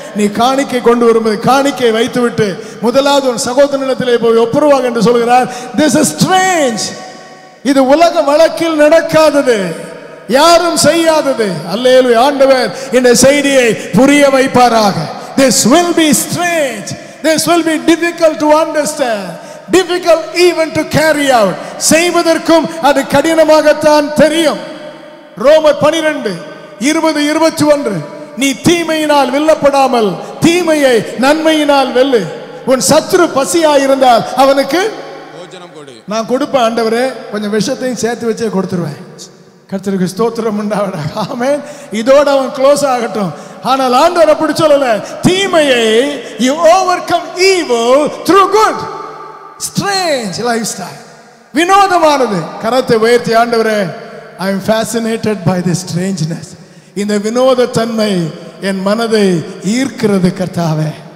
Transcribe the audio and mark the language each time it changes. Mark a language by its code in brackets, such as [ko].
[ta] நீ காணிக்கை கொண்டு வரும்போது காணிக்கை வைத்து விட்டு முதலாவது உன் சகோதரனிடத்திலே போய் ஒப்புருவாங்க என்று சொல்கிறார். [en] This is strange. [ta] இது உலக வழக்கில் நடக்காதது, யாரும் செய்யாதது. அல்லேலூயா. ஆண்டவர் இந்த செய்தியை புரிய வைப்பாராக. [en] This will be strange. This will be difficult to understand. Difficult even to carry out. [ta] செய்வதற்கும் அது கடினமாகத்தான் தெரியும். ரோமர் 12:20-21 நீ தீமையினால் வெல்லப்படாமல் தீமையை நன்மையினால் வெல்லு. உன் சத்துரு பசியாயிருந்தால் அவனுக்கு போஜனம் கொடு. நான் கொடுப்பேன் ஆண்டவரே, கொஞ்சம் விஷத்தையும் சேர்த்து வச்சே கொடுத்துருவேன். கர்த்தருக்கு ஸ்தோத்திரம் உண்டாவதாக. ஆமென். இதோட அவன் க்ளோஸ் ஆகட்டும். ஆனால் ஆண்டவர் அப்படி சொல்லல. தீமையை [en] you overcome evil through good. strange lifestyle. [ta] வினோதமானது. கரத்தை உயர்த்தி ஆண்டவரே, [en] I am fascinated by this strangeness. [ta] இந்த வினோத தன்மை என் மனதை ஈர்க்கிறது கர்த்தாவே.